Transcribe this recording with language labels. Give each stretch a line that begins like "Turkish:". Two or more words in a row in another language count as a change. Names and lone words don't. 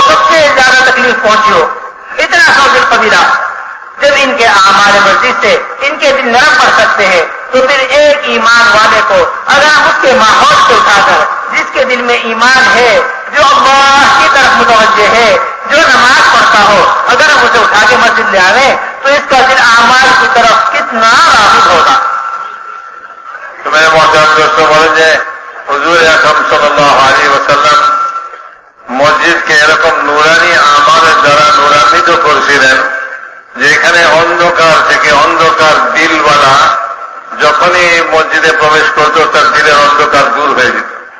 Urdu: سب سے زیادہ تکلیف پہنچی ہو, اتنا سخت دل قبیلہ, جب ان کے اعمال مسجد سے ان کے دل نرم پڑ سکتے ہیں, تو پھر ایک ایمان والے کو اگر ہم اس کے ماحول سے اٹھا کر, جس کے دل میں ایمان ہے, جو اللہ کی طرف متوجہ ہے, جو نماز پڑھتا ہو, اگر ہم اسے اٹھا کے مسجد لے آئیں تو اس کا دل اعمال کی طرف کتنا راغب ہوگا. تو میرے محترم دوستوں,
Bangla: বলেন যে
Urdu: حضور اکرم
Arabic: صلى الله عليه وسلم
Bangla: মসজিদকে এরকম নুরানি আমালের দ্বারা নুরান্বিত করেছিলেন যে এখানে অন্ধকার থেকে, অন্ধকার দিলওয়ালা যখনই মসজিদে প্রবেশ করত তার দিলের অন্ধকার দূর হয়ে যেত.